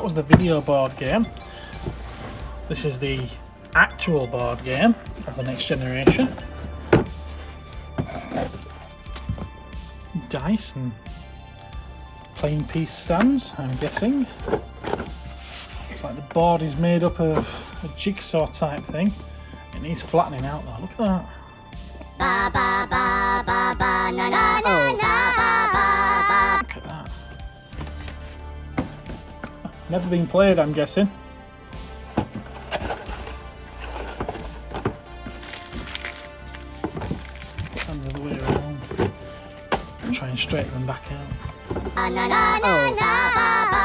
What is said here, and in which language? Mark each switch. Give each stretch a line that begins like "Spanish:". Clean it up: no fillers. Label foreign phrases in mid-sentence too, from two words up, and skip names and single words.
English: was the video board game, this is the actual board game of the Next Generation. Dice and plain piece stands, I'm guessing. Looks like the board is made up of a jigsaw type thing. It needs flattening out though, look at that. Ba, ba, ba, ba, ba, na, na, na, na, ba, ba, ba. Look at that. Never been played, I'm guessing. Put them the other way around. Try and straighten them back out.